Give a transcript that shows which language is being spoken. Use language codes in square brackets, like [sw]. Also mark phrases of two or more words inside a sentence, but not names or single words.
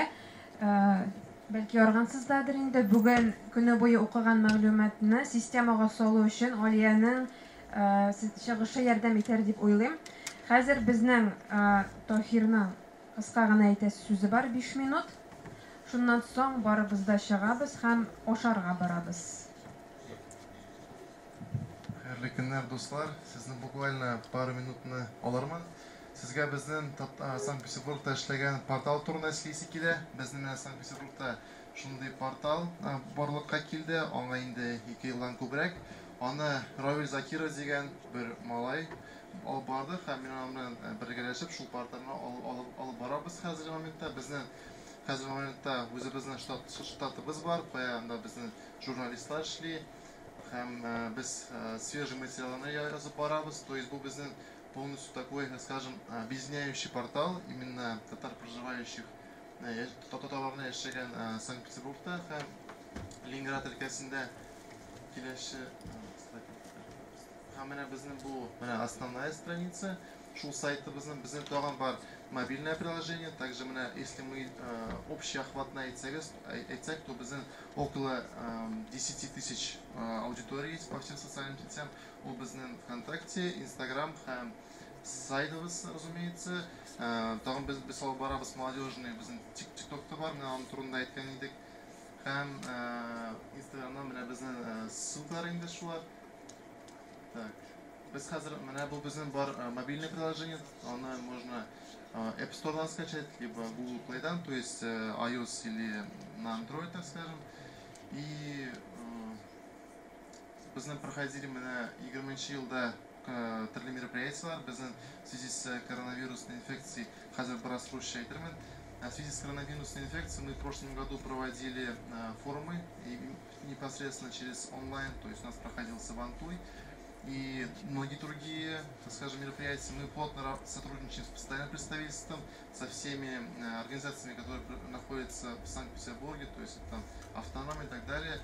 [tt] Бәлки аргансыздадыр инде бүген көне буе укыган мәгълүматны системага салу өчен Олияның чыгышы ярдәм итәр дип уйлыйм. Хәзер безнең Таһирның кыска гына әйтәсе сүзе бар 5 минут. Шуннан соң барыбыз да чыгабыз һәм ашарга барабыз. Хәерле көннәр, дуслар. Сезне [ru] буквально пару [tt] минутны алырмын. Сезгә безнең Санкт-Петербургта эшләгән портал турында сөйлисе килә. Безнең Санкт-Петербургта шундый портал барлыкка килде. Аңа инде 2 елдан күбрәк. Аны Равил Закиров дигән бер малай алып барды һәм мин аның белән бергәләшеп шул порталны алып барабыз хәзерге моментта. Безнең хәзерге моментта үзебезнең штатыбыз бар. Анда безнең журналистлар эшли һәм без свежий материалны язып барабыз. [ru] То есть [tt] бу безнең [ru] полностью такой, скажем, объединяющий [tt] портал [ru] именно татар проживающих [tt] татарларны яшәгән Санкт-Петербургта һәм Ленинград өлкәсендә киләче һәм менә безнең бу [ru] основная страница. [tt] Шул сайтыбызның безнең тагын бар [ru] мобильное приложение. Также менә если мы общий охватно әйтсәк, то безнең около 10 тысяч аудиторий есть по всем социальным сетям. [tt] У безнең ВКонтакте, Инстаграм һәм сайтыбыз, разумеется. Тагын без алып барабыз молодежный безнең ТикТокта бар, менә аның турында әйткән идек. Һәм Инстаграмнан менә безнең ссылкалар инде шулар. [ru] Так. [tt] Без хәзер менә бу безнең бар [ru] мобильное приложение. Аны можно App Store'дан скачать, либо Google Play'дан, то есть iOS или на Android, так скажем. [tt] И безнең проходили менә 20 елда төрле мероприятиялар. [ru] Безнең в связи с коронавирусной инфекцией [tt] хәзер бераз [ru] проще әйтермен. В связи с коронавирусной инфекцией мы в прошлом году проводили форумы и непосредственно через онлайн, то есть у нас проходил Сабантуй и многие другие, так скажем, мероприятия. Мы плотно сотрудничаем с постоянным представительством, со всеми организациями, которые находятся в Санкт-Петербурге, то есть там автономия и так далее.